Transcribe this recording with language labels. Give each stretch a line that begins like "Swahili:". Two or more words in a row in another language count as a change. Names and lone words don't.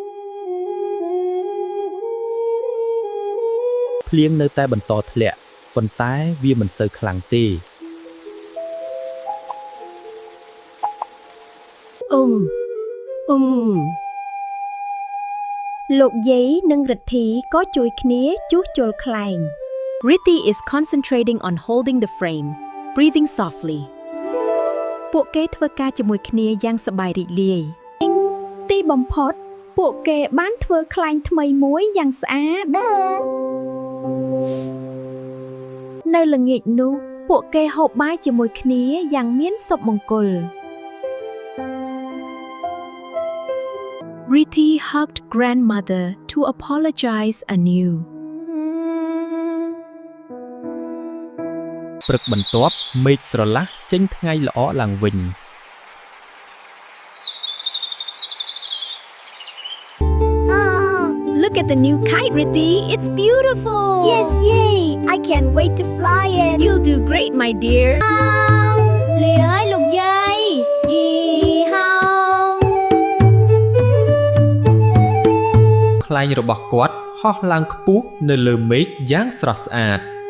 Khmer: ភ្លៀងនៅតែបន្តធ្លាក់ប៉ុន្តែវាមិនសូវខ្លាំងទេ លោកយាយនិងរិទ្ធីក៏ជួយគ្នាជួសជុលខ្លែង
English: Rithi is concentrating on holding the frame, breathing softly.
Khmer: ពួកគេធ្វើការជាមួយគ្នាយ៉ាងសប្បាយរីករាយទីបំផុតពួកគេបានធ្វើខ្លែងថ្មីមួយយ៉ាងស្អាតនៅល្ងាចនោះពួកគេហូបបាយជាមួយគ្នាយ៉ាងមានសុភមង្គល
English: Rithi hugged grandmother to apologize anew.
Khmer: ព្រឹកបន្ទាប់មេឃស្រឡះចេញថ្ងៃល្អឡើងវិញ
English: Look at the new kite, Rithi. It's beautiful. Yes, yay! I can't wait to fly it. You'll do great, my dear.
Khmer: លាហើយលោកយាយយីហោ ខ្លែងរបស់គាត់ហោះឡើងខ្ពស់នៅលើមេឃយ៉ាងស្រស់ស្អាត